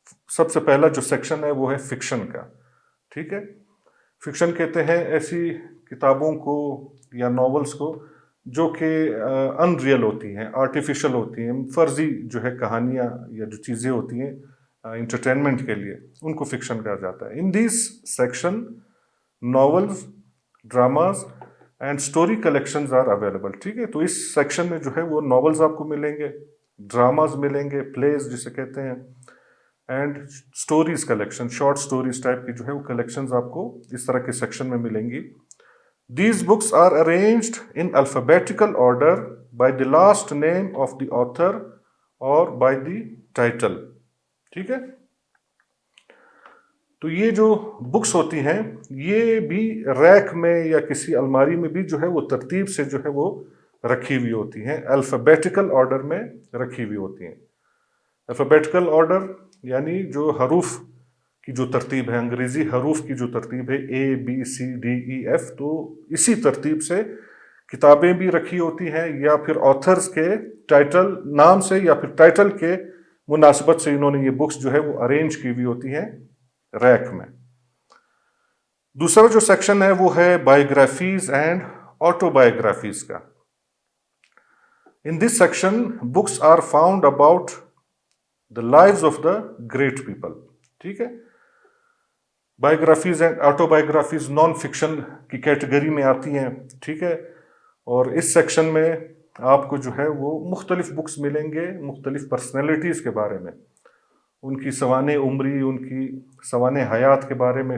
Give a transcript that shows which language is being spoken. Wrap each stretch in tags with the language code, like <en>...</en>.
<ur>سب سے پہلا جو سیکشن ہے وہ ہے فکشن کا. ٹھیک ہے, فکشن کہتے ہیں ایسی کتابوں کو یا ناولز کو جو کہ ان ریئل ہوتی ہیں, آرٹیفیشل ہوتی ہیں, فرضی جو ہے کہانیاں یا جو چیزیں ہوتی ہیں انٹرٹینمنٹ کے لیے, ان کو فکشن کہا جاتا ہے.</ur> <en>In this section novels, dramas and story collections are available.</en> <ur>ٹھیک ہے, تو اس سیکشن میں جو ہے وہ ناولز آپ کو ملیں گے, ڈراماز ملیں گے, پلیز جسے کہتے ہیں, and stories collection, short stories type کی جو ہے وہ کلیکشنز آپ کو اس طرح کے سیکشن میں ملیں گی.</ur> <en>These books are arranged in alphabetical order by the last name of the author or by the title.</en> <ur>ٹھیک ہے, تو یہ جو بکس ہوتی ہیں یہ بھی ریک میں یا کسی الماری میں بھی جو ہے وہ ترتیب سے جو ہے وہ رکھی ہوئی ہوتی ہیں, الفابیٹیکل آرڈر میں رکھی ہوئی ہوتی ہیں. الفابیٹیکل آرڈر یعنی جو حروف کی جو ترتیب ہے, انگریزی حروف کی جو ترتیب ہے ABCDEF, تو اسی ترتیب سے کتابیں بھی رکھی ہوتی ہیں, یا پھر آتھرز کے ٹائٹل نام سے یا پھر ٹائٹل کے مناسبت سے انہوں نے یہ بکس جو ہے وہ ارینج کی ہوئی ہوتی ہیں ریک میں. دوسرا جو سیکشن ہے وہ ہے بایوگرافیز اینڈ آٹو بایوگرافیز کا.</ur> <en>In this section books are found about the lives of the great people.</en> <ur>ٹھیک ہے, biographies and auto biographies non fiction کی کیٹیگری میں آتی ہیں. ٹھیک ہے, اور اس سیکشن میں آپ کو جو ہے وہ مختلف بکس ملیں گے مختلف پرسنالٹیز کے بارے میں, ان کی سوانح عمری, ان کی سوانح حیات کے بارے میں.</ur>